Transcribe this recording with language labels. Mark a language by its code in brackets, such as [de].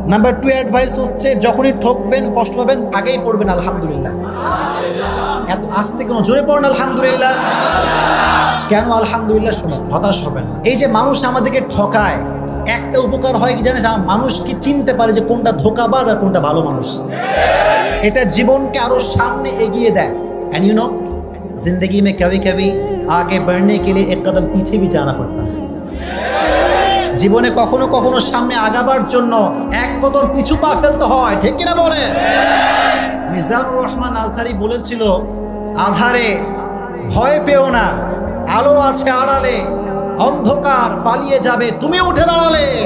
[bn] Number 2 advice হচ্ছে, যখনই ঠকবেন, কষ্ট পাবেন, আগেই পড়বেন আলহামদুলিল্লাহ। এত আস্তে কেন? জোরে পড়েন আলহামদুলিল্লাহ। কেন আলহামদুলিল্লাহ? শুনুন, হতাশ হবেন না। এই যে মানুষ আমাদেরকে ঠকায়, একটা উপকার হয় কি জানিস? মানুষ কি চিনতে পারে যে কোনটা ধোঁকাবাজ আর কোনটা ভালো মানুষ। এটা জীবনকে আরো সামনে এগিয়ে দেয়। [en] and you know, [hi] जिंदगी में कभी कभी आगे बढ़ने के लिए एक कदम पीछे भी जाना पड़ता है। [bn] জীবনে কখনো কখনো সামনে আগাবার জন্য এক কদম পিছু পা ফেলতে হয়। ঠিক কিনা বলেন? মিজানুর রহমান আজহারি বলেছিল, আধারে ভয় পেও না, আলো আছে আড়ালে, অন্ধকার পালিয়ে যাবে তুমি উঠে দাঁড়ালে।